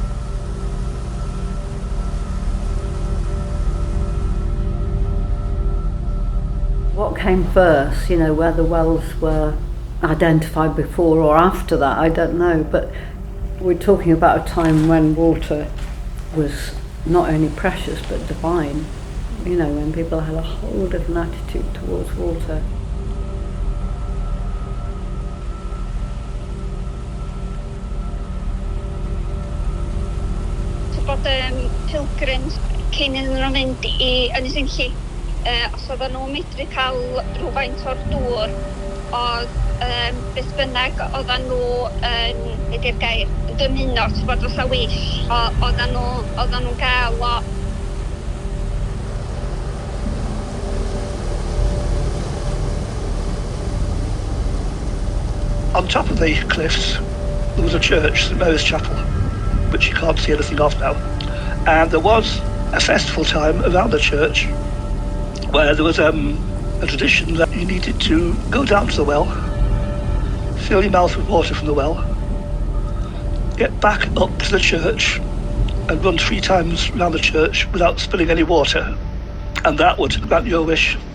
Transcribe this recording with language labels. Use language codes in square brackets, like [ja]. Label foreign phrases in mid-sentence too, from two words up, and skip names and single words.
[en] What came first, where the wells were identified before or after that, I don't know, but we're talking about a time when water was not only precious but divine, when people had a whole different attitude towards water. [cy] So bod pilgrims cyn iddyn nhw mynd i Ynys Enlli, os oedden nhw'n medru cael rhywfaint o'r dŵr, oedd beth bynnag oedden nhw yn, ydy'r gair, dymuno, bod fatha wish, oedden nhw'n gael o. [en] On top of the cliffs, there was a church, St Mary's Chapel, which you can't see anything of now. And there was a festival time around the church where there was a tradition that you needed to go down to the well, fill your mouth with water from the well, get back up to the church and run 3 times around the church without spilling any water, and that would grant your wish.